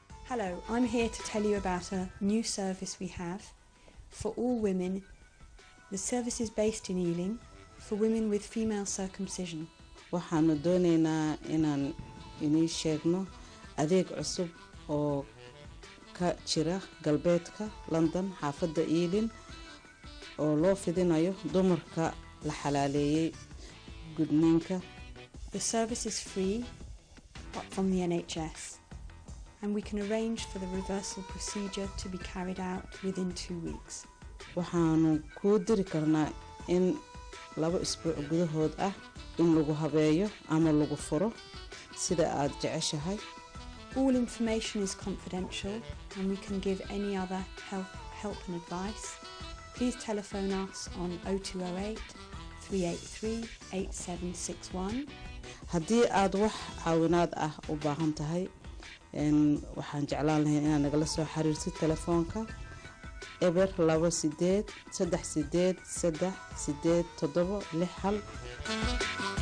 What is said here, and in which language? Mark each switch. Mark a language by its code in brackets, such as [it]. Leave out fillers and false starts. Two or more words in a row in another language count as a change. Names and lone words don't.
[en] Hello, I'm here to tell you about a new service we have for all women. The service is based in Ealing for women with female circumcision. [so] waxaanu doonaynaa inaan inii sheegno adeeg cusub oo ka jira galbeedka London xaafadda Ealing oo loo fidinayo dumarka la xalaaleeyay gudniinka. [en] The service is free from the NHS and we can arrange for the reversal procedure to be carried out within 2 weeks. [so] waxaanu ku diri karnaa in 2 isbuuc gudahood ah in lagu habeeyo ama lagu furo sida aad jeceshahay. [en] All information is confidential and we can give any other help and advice. Please telephone us on 0208 383 8761. [so] haddii aad wax caawinaad ah u baahan tahay waxaan jeclaan lahayn inaad nagala soo xiriirtid telefoonka eber 28 38 38 7 6 hal.